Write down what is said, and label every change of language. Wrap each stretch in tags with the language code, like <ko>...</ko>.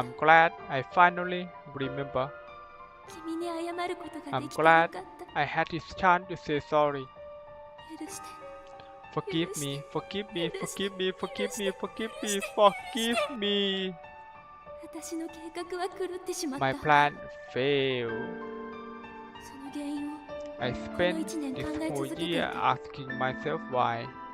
<en>I'm glad I finally remember.</en> <ja>君に謝ることが</ja> <en>I'm</en> <ja>できてよ</ja> <en>glad</en> <ja>かった</ja> <en>I had this chance to say sorry.</en> <ja>許して</ja> <en>Forgive me, forgive me, forgive me, forgive me, forgive me, forgive me.</en> <ja>私の計画は狂ってしまった</ja> <en>My plan failed.</en> <ja>その原因を</ja> <en>I spent this whole year asking myself why.</en>